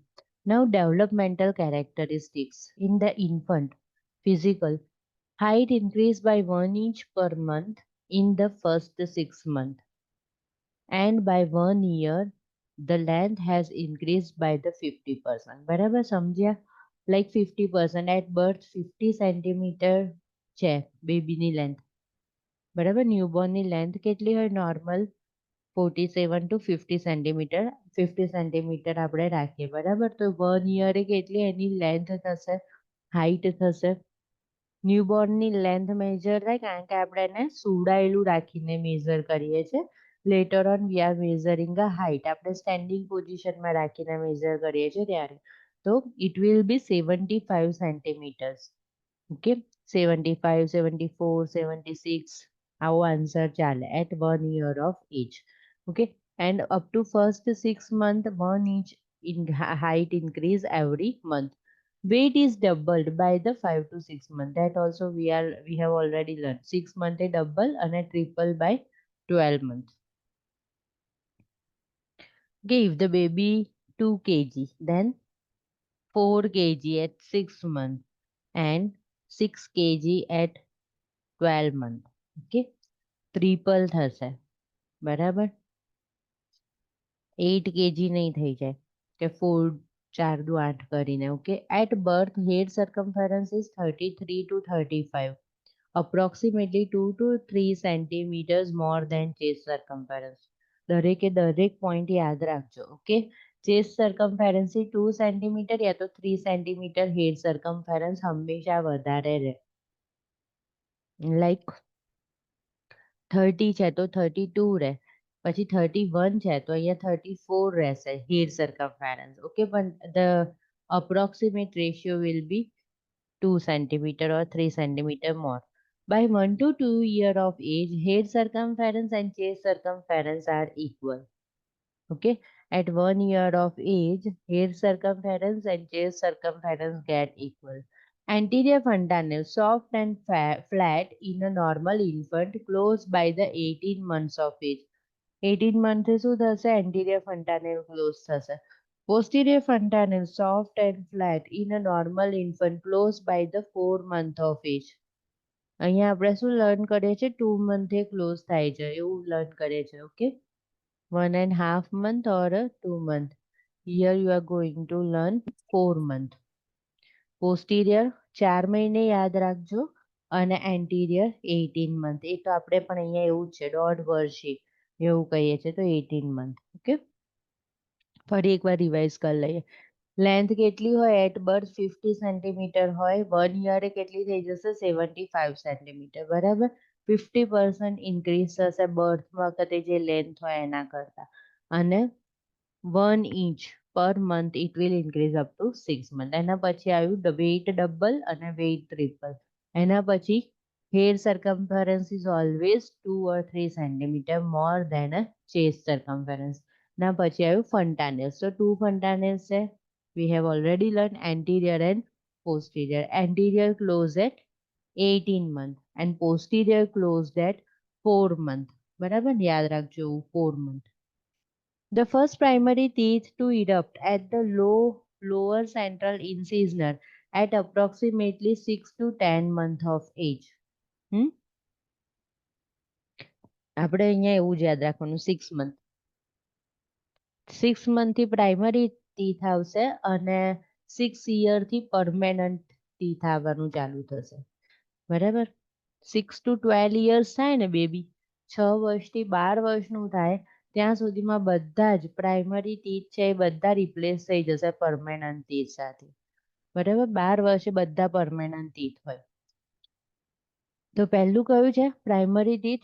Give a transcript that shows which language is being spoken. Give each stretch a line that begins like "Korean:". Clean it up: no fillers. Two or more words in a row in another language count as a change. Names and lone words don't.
English: Now, developmental characteristics in the infant. Physical. Height increased by 1 inch per month in the first 6 months, and by 1 year the length has increased by the 50%.
Gujarati: બરાબર સમજ્યા?
English: Like 50% at birth 50 centimeter
Gujarati: છે બેબીની
English: length.
Gujarati: બરાબર ન્યૂબોર્નની length કેટલી હોય
English: normal 47 to 50 centimeter.
Gujarati: 50 centimeter આપણે રાખીએ બરાબર. તો 1 year કેટલી એની length થશે, height થશે. ન્યૂબોર્નની length measure થાય કારણ કે આપણે એને સુડાયેલું રાખીને measure કરીએ છીએ.
English: Later on we are measuring the height.
Gujarati: આપણે
English: standing position
Gujarati: માં રાખીને measure કરીએ છીએ ત્યારે.
English: તો it will be 75 centimeters. Okay, 75, 74, 76. Our answer ચાલે at 1 year of age. Okay, and up to first 6 month 1 inch in height increase every month. Weight is doubled by the 5 to 6 month. That also we have already learned. 6 month a double and a triple by 12 months. Give the baby 2 kg, then 4 kg at 6 months and 6 kg at 12 months. Okay, triple
Gujarati: થશે બરાબર. 8 kg નહીં થઈ જાય કે 4 4 દુ 8 કરીને.
English: Okay, at birth head circumference is 33 to 35, approximately 2 to 3 centimeters more than chest circumference.
Gujarati: દરેકે દરેક પોઈન્ટ યાદ રાખજો.
English: Okay, chest circumference 2 centimeter
Gujarati: યા તો
English: 3 centimeter head circumference
Gujarati: હંમેશા વધારે રહે. લાઈક 30 છે તો 32 રહે, પછી 31 છે તો અહીંયા 34 રહેશે
English: head circumference. ઓકે, પણ the approximate ratio will be 2 centimeter or 3 centimeter more. By 1 to 2 year of age, head circumference and chest circumference are equal. Okay, at 1 year of age, head circumference and chest circumference get equal. Anterior fontanelle soft and flat in a normal infant close by the 18 months of age.
Gujarati: 18 months શું થશે?
English: Anterior fontanelle close થશે. Posterior fontanelle soft and flat in a normal infant close by the 4 month of age.
Gujarati: અહીંયા આપણે શું લર્ન કરીએ છીએ? 2
English: month close
Gujarati: થાય છે એવું લર્ન કરીએ છીએ.
English: ઓકે, 1.5 month or 2 month. Here you are going to learn 4 month.
Gujarati: Posterior 4 મહિને યાદ રાખજો અને
English: anterior 18 month.
Gujarati: એ તો આપણે પણ અહીંયા એવું જ છે 1.5 વર્ષે એવું કહીએ છીએ તો 18 month. ઓકે, ફરી એકવાર રિવાઇઝ કરી લઈએ. લેન્થ કેટલી હોય
English: at birth 50 centimeter
Gujarati: હોય, 1 યરે કેટલી થઈ જશે 75 સેન્ટીમીટર, બરાબર. 50% ઇન્ક્રીઝ થશે બર્થ વખતે જે લેન્થ હોય એના કરતા, અને
English: 1 inch per month it will increase up to 6 months.
Gujarati: એના પછી આવ્યું
English: weight double
Gujarati: અને
English: weight triple.
Gujarati: એના પછી
English: hair circumference is always 2 or 3 centimeter more than a chest circumference.
Gujarati: ના પછી આવ્યું fontanelles.
English: So two fontanelles
Gujarati: છે.
English: We have already learned anterior and posterior. Anterior closed at 18 month and posterior closed at 4 month.
Gujarati: બરાબર, યાદ રાખજો
English: 4 month. The first primary teeth to erupt at the lower central incisional at approximately 6 to 10 months of age.
Gujarati: આપણે અહીંયા એવું જ યાદ રાખવાનું 6 month. 6 month થી
English: primary teeth
Gujarati: આવશે અને 6 year થી
English: permanent teeth
Gujarati: આવવાનું ચાલુ થશે, બરાબર.
English: 6 to 12 years
Gujarati: થાય ને બેબી, 6 વર્ષથી 12 વર્ષનું થાય ત્યાં સુધીમાં બધા જ
English: primary teeth
Gujarati: છે એ બધા રિપ્લેસ થઈ જશે
English: permanent teeth
Gujarati: સાથે, બરાબર. 12 વર્ષે બધા
English: permanent teeth
Gujarati: હોય. તો પહેલું કયું છે
English: primary teeth?